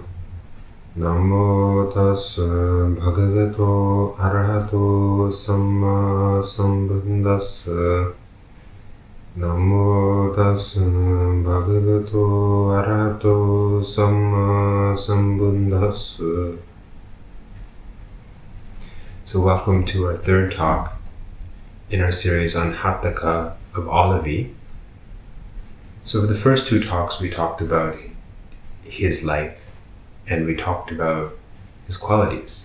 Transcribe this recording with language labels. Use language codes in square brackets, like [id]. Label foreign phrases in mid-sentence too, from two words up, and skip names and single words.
[pi] Namo tassa bhagavato arahato samma sambuddhassa. Namo tassa bhagavato arahato samma sambuddhassa. [en] So welcome to our third talk in our series on Hatthālavaka of Ālavak. So for the first two talks we talked about his life and we talked about his qualities.